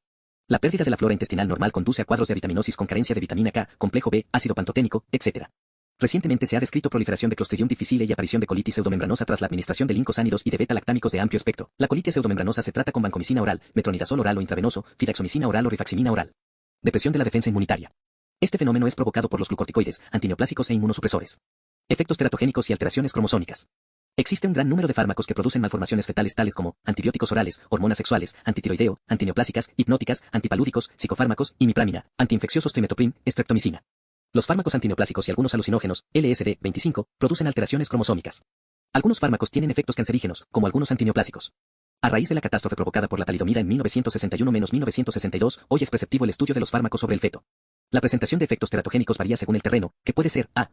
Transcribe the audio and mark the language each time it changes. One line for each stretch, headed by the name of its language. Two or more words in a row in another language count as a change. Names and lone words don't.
Spanish: La pérdida de la flora intestinal normal conduce a cuadros de avitaminosis con carencia de vitamina K, complejo B, ácido pantoténico, etc. Recientemente se ha descrito proliferación de Clostridium difficile y aparición de colitis pseudomembranosa tras la administración de lincosánidos y de beta-lactámicos de amplio espectro. La colitis pseudomembranosa se trata con vancomicina oral, metronidazol oral o intravenoso, fidaxomicina oral o rifaximina oral. Depresión de la defensa inmunitaria. Este fenómeno es provocado por los glucorticoides, antineoplásicos e inmunosupresores. Efectos teratogénicos y alteraciones cromosómicas. Existe un gran número de fármacos que producen malformaciones fetales tales como antibióticos orales, hormonas sexuales, antitiroideo, antineoplásicas, hipnóticas, antipalúdicos, psicofármacos, imipramina, antiinfecciosos trimetoprim, streptomicina. Los fármacos antineoplásicos y algunos alucinógenos, LSD-25, producen alteraciones cromosómicas. Algunos fármacos tienen efectos cancerígenos, como algunos antineoplásicos. A raíz de la catástrofe provocada por la talidomida en 1961-1962, hoy es preceptivo el estudio de los fármacos sobre el feto. La presentación de efectos teratogénicos varía según el terreno, que puede ser A.